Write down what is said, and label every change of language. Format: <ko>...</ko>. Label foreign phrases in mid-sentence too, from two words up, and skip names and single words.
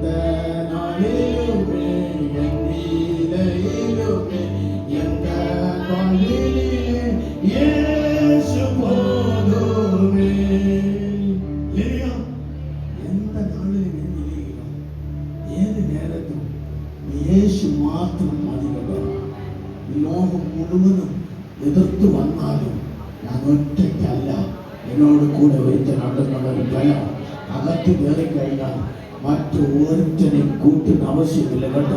<ta>நாளிலுமே என்னிலையிலுமே எந்த நாளிலே இயேசு போதுமே. எந்த நாளிலும் என்னிலையிலும்</ta> <ml>ഏത് നേരത്തും യേശു മാത്രം മതി കേട്ടോ. ലോകം മുഴുവനും എതിർത്ത് വന്നാലും ഞാൻ ഒറ്റയ്ക്കല്ല, എന്നോട് കൂടെ ഒരുത്തനുണ്ടെന്നുള്ള ഒരു ഭയം അകത്ത് കയറി കഴിഞ്ഞാൽ മറ്റു ഓരോരുത്തരെയും കൂട്ടിന് ആവശ്യമില്ല കേട്ടോ.</ml>